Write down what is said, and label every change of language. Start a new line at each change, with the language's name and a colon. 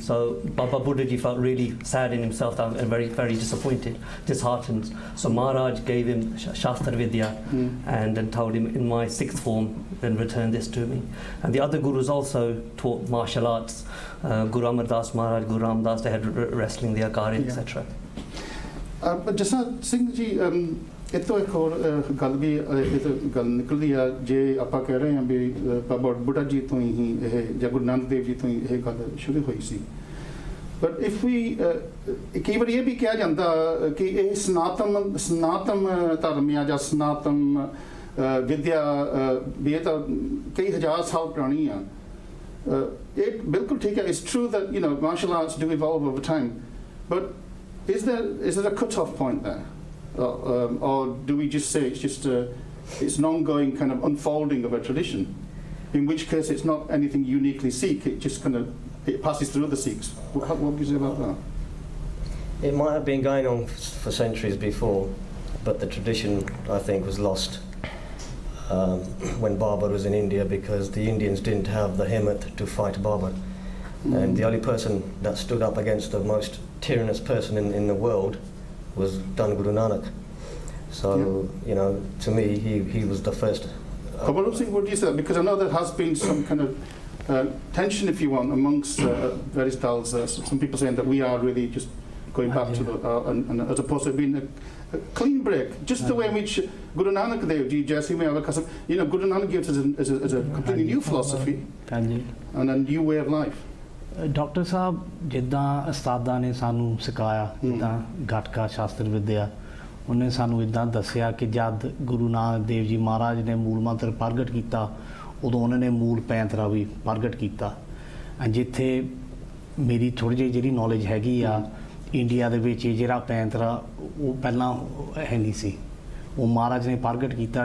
English: So Baba Buddha Ji felt really sad in himself and very, very disappointed, disheartened. So Maharaj gave him Shastra Vidya and then told him, in my 6th form, then return this to me. And the other gurus also taught martial arts. Guru Amar Das Maharaj, Guru Ram Das, they had wrestling, the Akari, etc.
Punjabi: Jassa Singh ji, ਇਹ ਤੋਂ ਇੱਕ ਹੋਰ ਗੱਲ ਵੀ ਗੱਲ ਨਿਕਲਦੀ ਆ, ਜੇ ਆਪਾਂ ਕਹਿ ਰਹੇ ਹਾਂ ਵੀ ਬਾਬਾ ਬੁੱਢਾ ਜੀ ਤੋਂ ਹੀ ਇਹ ਜਾਂ ਗੁਰੂ ਨਾਨਕ ਦੇਵ ਜੀ ਤੋਂ ਹੀ ਇਹ ਗੱਲ ਸ਼ੁਰੂ ਹੋਈ ਸੀ,
English: but if
Punjabi: ਵੀ ਕਈ ਵਾਰ ਇਹ ਵੀ ਕਿਹਾ ਜਾਂਦਾ ਕਿ ਇਹ ਸਨਾਤਨ ਧਰਮ ਆ ਜਾਂ ਸਨਾਤਨ ਵਿਦਿਆ ਵੀ ਇਹ ਤਾਂ ਕਈ ਹਜ਼ਾਰ ਸਾਲ ਪੁਰਾਣੀ ਆ। ਇਹ ਬਿਲਕੁਲ ਠੀਕ ਹੈ,
English: It's true that you know martial arts do evolve over time, but is there a cut-off point there? Or do we just say it's an ongoing kind of unfolding of a tradition, in which case it's not anything uniquely Sikh, it just kind of it passes through other Sikhs? What would you say about that? It might have been going on for centuries before, but the tradition, I think, was lost when Babur was in India, because the Indians didn't have the himmat to fight Babur. And the only person that stood up against the most tyrannous person in the world was Dhan Guru Nanak. So, you know, to me, he was the first. What do you say? Because I know there has been some kind of tension, if you want, amongst various dals. Some people saying that we are really just going back to the, and as opposed to being a clean break, just the way in which Guru Nanak Dev Ji, Jaisi mein because you know, Guru Nanak gives us as a completely new philosophy and a new way of life.
Punjabi: Doctor ਸਾਹਿਬ, ਜਿੱਦਾਂ ਉਸਤਾਦਾਂ ਨੇ ਸਾਨੂੰ ਸਿਖਾਇਆ, ਜਿੱਦਾਂ ਗੱਤਕਾ ਸ਼ਾਸਤਰ ਵਿੱਦਿਆ, ਉਹਨੇ ਸਾਨੂੰ ਇੱਦਾਂ ਦੱਸਿਆ ਕਿ ਜਦ ਗੁਰੂ ਨਾਨਕ ਦੇਵ ਜੀ ਮਹਾਰਾਜ ਨੇ ਮੂਲ ਮੰਤਰ ਪ੍ਰਗਟ ਕੀਤਾ, ਉਦੋਂ ਉਹਨਾਂ ਨੇ ਮੂਲ ਪੈਂਤਰਾ ਵੀ ਪ੍ਰਗਟ ਕੀਤਾ। ਜਿੱਥੇ ਮੇਰੀ ਥੋੜ੍ਹੀ ਜਿਹੀ ਜਿਹੜੀ ਨੌਲੇਜ ਹੈਗੀ ਆ, ਇੰਡੀਆ ਦੇ ਵਿੱਚ ਜਿਹੜਾ ਪੈਂਤਰਾ ਉਹ ਪਹਿਲਾਂ ਹੈ ਨਹੀਂ ਸੀ, ਉਹ ਮਹਾਰਾਜ ਨੇ ਪ੍ਰਗਟ ਕੀਤਾ।